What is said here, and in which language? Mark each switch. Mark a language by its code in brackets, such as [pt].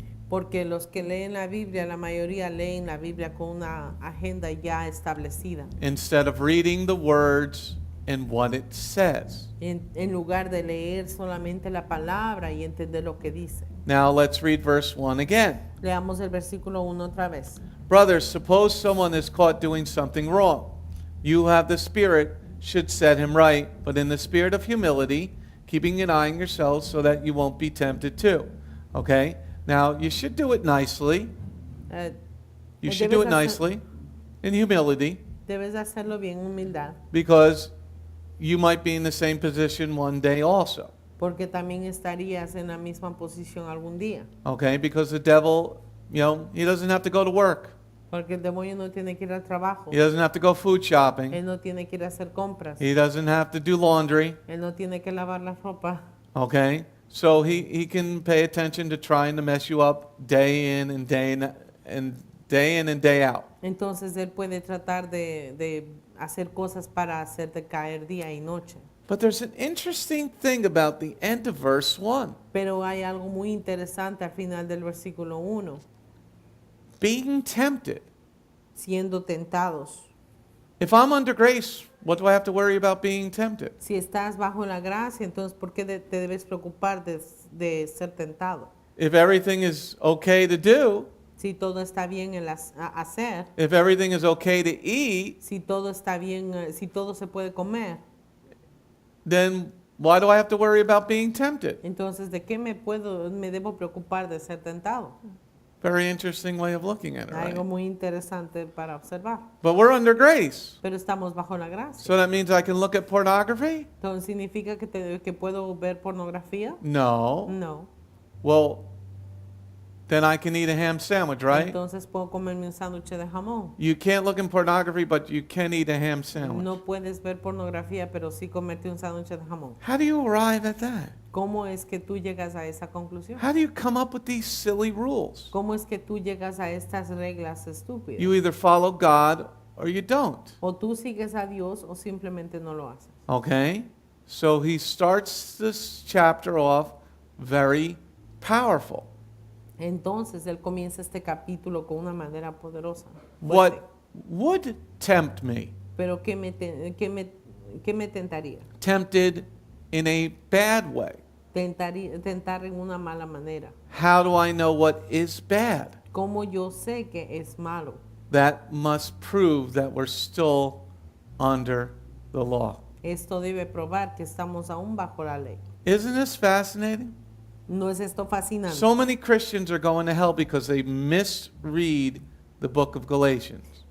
[es] Porque los que leen la Biblia, la mayoría leen la Biblia con una agenda ya establecida. [en] instead of reading the words and what it says. [es] En lugar de leer solamente la palabra y entender lo que dice. [en] Now let's read verse 1 again. [es] Leamos el versículo 1 otra vez. [en] Brothers, suppose someone is caught doing something wrong. You who have the Spirit should set him right, but in the spirit of humility, keeping an eye on yourselves so that you won't be tempted too. Okay? Now, you should do it nicely. Eh, You should do it [es] debes hacer- [en] nicely, in humility, [es] Debes hacerlo bien humildad, [en] because you might be in the same position one day also. [es] porque también estarías en la misma posición algún día. [en] Okay? Because the devil, he doesn't have to go to work. [es] Porque el demonio no tiene que ir al trabajo. [en] He doesn't have to go food shopping. [es] Él no tiene que ir a hacer compras. [en] He doesn't have to do laundry. [es] Él no tiene que lavar la ropa. [en] Okay? So he can pay attention to trying to mess you up day in and day in and day out. [es] Entonces él puede tratar de hacer cosas para hacerte caer día y noche. [en] But there's an interesting thing about the end of verse 1. [es] Pero hay algo muy interesante al final del versículo 1. [en] Being tempted. [es] Siendo tentados. [en] If I'm under grace, what do I have to worry about being tempted? [es] Si estás bajo la gracia, entonces ¿por qué te debes preocupar de ser tentado? [en] If everything is okay to do, [es] Si todo está bien en hacer, [en] if everything is okay to eat, [es] si todo está bien, si todo se puede comer, [en] then why do I have to worry about being tempted? [es] entonces ¿de qué me debo preocupar de ser tentado? [en] Very interesting way of looking at it, right? [es] Algo muy interesante para observar. [en] But we're under grace. [es] Pero estamos bajo la gracia. [en] So that means I can look at pornography? [es] Entonces, ¿significa que puedo ver pornografía? [en] No. [es] No. [en] Well, then I can eat a ham sandwich, right? [es] Entonces puedo comerme un sándwich de jamón. [en] You can't look in pornography, but you can eat a ham sandwich. [es] No puedes ver pornografía, pero sí comerte un sándwich de jamón. [en] How do you arrive at that? [es] ¿Cómo es que tú llegas a esa conclusión? [en] How do you come up with these silly rules? [es] ¿Cómo es que tú llegas a estas reglas estúpidas? [en] You either follow God or you don't. [es] O tú sigues a Dios o simplemente no lo haces. [en] Okay? So he starts this chapter off very powerful. [es] Entonces él comienza este capítulo con una manera poderosa. [en] What [es] fuerte. [en] would tempt me? [es] Pero ¿qué me tentaría? [en] Tempted in a bad way. [es] Tentar en una mala manera. [en] How do I know what is bad? [es] ¿Cómo yo sé que es malo? [en] That must prove that we're still under the law. [es] Esto debe probar que estamos aún bajo la ley. [en] Isn't this fascinating? [es] ¿No es esto fascinante? [en] So many Christians are going to hell because they misread the book of Galatians.